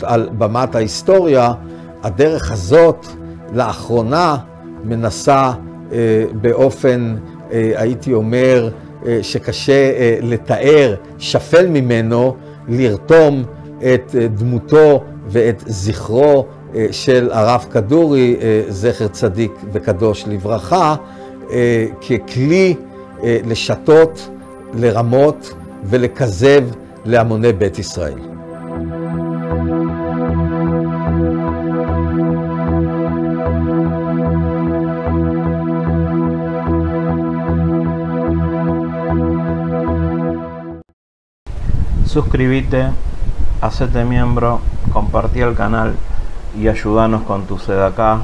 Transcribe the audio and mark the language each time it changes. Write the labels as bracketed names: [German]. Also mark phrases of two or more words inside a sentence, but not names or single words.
[Hebrew] על במת ההיסטוריה, הדרך הזאת לאחרונה מנסה באופן, הייתי אומר, שקשה לתאר, שפל ממנו, לרתום את דמותו ואת זכרו של הרב כדורי, זכר צדיק וקדוש לברכה, ככלי לשתות, לרמות ולכזב להמוני בית ישראל. [Spanish] Suscríbete, hacete miembro, compartí el canal y ayúdanos con tu Sedacá.